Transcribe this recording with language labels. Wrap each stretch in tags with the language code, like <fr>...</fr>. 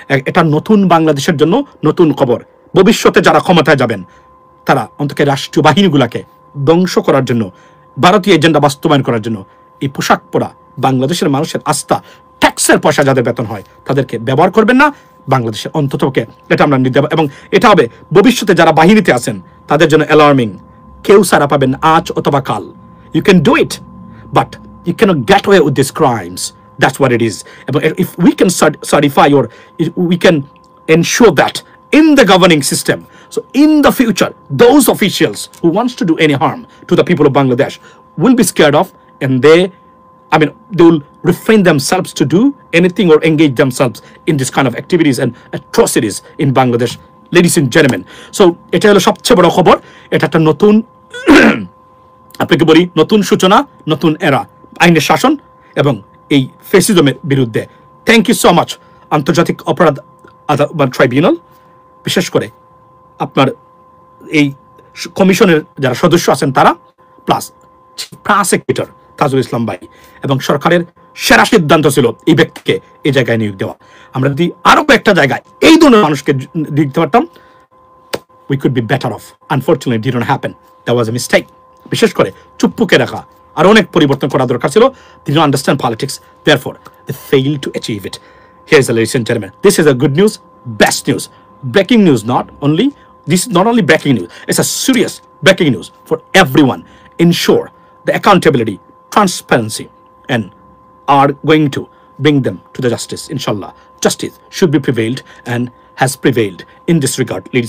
<bn>এটা নতুন বাংলাদেশের জন্য নতুন খবর। ভবিষ্যতে যারা ক্ষমতায় যাবেন, তারা অন্তত রাষ্ট্রীয় বাহিনীগুলোকে ধ্বংস করার জন্য, ভারতীয় এজেন্ডা বাস্তবায়ন করার জন্য এই পোশাক পরা বাংলাদেশের মানুষের আস্থা, ট্যাক্সের পয়সা যাদের বেতন হয়, তাদেরকে ব্যবহার করবেন না বাংলাদেশের অন্ততকে। এটা আমরা নিতে হবে। এবং এটা হবে ভবিষ্যতে যারা বাহিনীতে আছেন তাদের জন্য অ্যালার্মিং। কেউ সারা পাবেন আজ অথবা কাল।</bn> <en>You can do it, but you cannot get away with these crimes. That's what it is. If we can certify, or we can ensure that in the governing system, so in the future, those officials who wants to do any harm to the people of Bangladesh will be scared of, and they will refrain themselves to do anything or engage themselves in this kind of activities and atrocities in Bangladesh, ladies and gentlemen.</en> <bn>So এটা হলো সবচেয়ে বড় খবর। এটা একটা নতুন আপনাকে বলি, নতুন সূচনা, নতুন এরা, আইনের শাসন এবং এই ফেসিজমের বিরুদ্ধে।</bn> <en>thank you so much</en> <bn>আন্তর্জাতিক অপরাধ ট্রাইব্যুনাল, বিশেষ করে আপনার এই কমিশনের যারা সদস্য আছেন তারা, প্লাস প্রসিকিউটর তাজুল ইসলাম ভাই, এবং সরকারের সেরা সিদ্ধান্ত ছিল এই ব্যক্তিকে এই জায়গায় নিয়োগ দেওয়া। আমরা যদি আরো কয়েকটা জায়গায় এই ধরনের মানুষকে দিতে পারতাম,</bn> <en>we could be better off. Unfortunately, it did not happen. That was a mistake.</en> <bn>বিশেষ করে চুপ্পুকে রাখা আর অনেক পরিবর্তন করা দরকার ছিল।</bn> <en>They did not understand politics. Therefore, they failed to achieve it. Here's the, ladies and gentlemen, this is a good news, best news, breaking news. This is not only breaking news, it's a serious breaking news for everyone. Ensure the accountability, transparency, and are going to bring them to the justice. Inshallah, justice should be prevailed and has prevailed in this regard, ladies.</en>